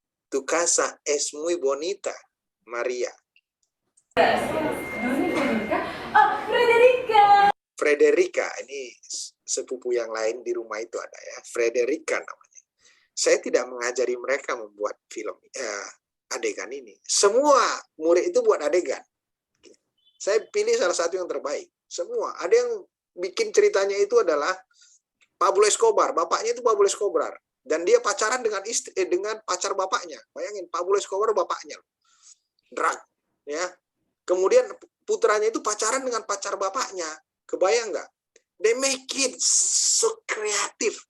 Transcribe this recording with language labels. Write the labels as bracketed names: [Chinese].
[Spanish] Tu casa es muy bonita, Maria. Oh, Frederica. [Indonesian] Frederica, ini sepupu yang lain di rumah itu ada ya. Frederica namanya. Saya tidak mengajari mereka membuat film adegan ini. Semua murid itu buat adegan. Saya pilih salah satu yang terbaik. Semua. Ada yang bikin ceritanya itu adalah Pablo Escobar. Bapaknya itu Pablo Escobar. Dan dia pacaran dengan dengan pacar bapaknya. Bayangin, Pablo Escobar bapaknya. Drug. Ya. Kemudian putranya itu pacaran dengan pacar bapaknya. Kebayang nggak? [English] They make it so creative.